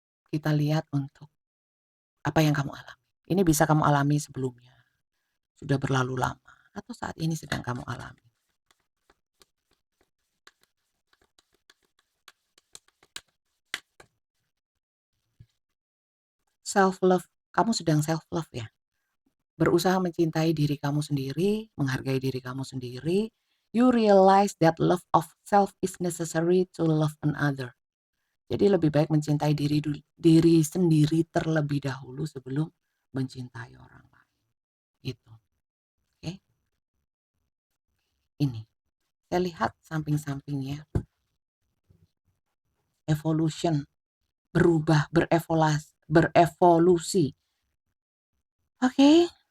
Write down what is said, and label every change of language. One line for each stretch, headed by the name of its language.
Indonesian: Kita lihat untuk apa yang kamu alami. Ini bisa kamu alami sebelumnya, sudah berlalu lama, atau saat ini sedang kamu alami. Self love, kamu sedang self love ya. Berusaha mencintai diri kamu sendiri, menghargai diri kamu sendiri.
English: You realize that love of self is necessary to love another.
Indonesian: Jadi lebih baik mencintai diri sendiri terlebih dahulu sebelum mencintai orang lain. Gitu. Oke. Ini. Saya lihat samping-sampingnya. Evolution. Berubah, berevolusi. Oke.